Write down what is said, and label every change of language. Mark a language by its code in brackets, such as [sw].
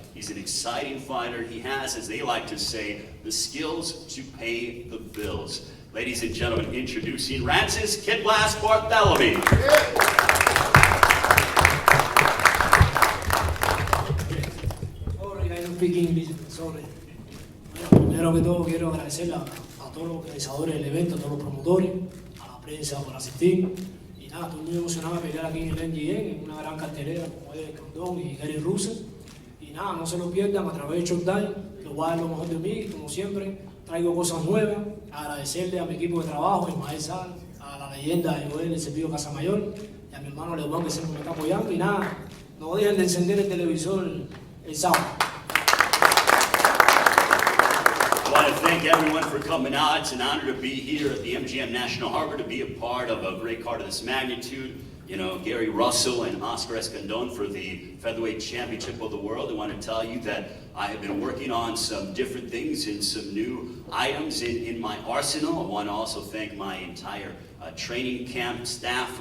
[en] He's an exciting fighter. He has, as they like to say, the skills to pay the bills. Ladies and gentlemen, introducing Rancis Kid Blast Bartholomew. Sorry, I don't speak English, sorry. [es] Bueno, primero que todo quiero agradecerle a todos los organizadores del evento, a todos los promotores, a la prensa por asistir. Y nada, estoy muy emocionado de pelear aquí en el MGM, en una gran cartelera como es Escandon y Gary Russell. Y nada, no se lo pierdan a través de Showtime, que voy a dar lo mejor de mí, como siempre. Traigo cosas nuevas, agradecerle a mi equipo de trabajo, a Ismael Sal, a la leyenda de Joel, el Servicio Casamayor, y a mi hermano León, que siempre me está apoyando. Y nada, no dejen de encender el televisor el sábado. [en] I want to thank everyone for coming out. It's an honor to be here at the MGM National Harbor, to be a part of a great card of this magnitude. You know, Gary Russell and Oscar Escandon for the Featherweight Championship of the World. I want to tell you that I have been working on some different things and some new items in my arsenal. I want to also thank my entire training camp staff.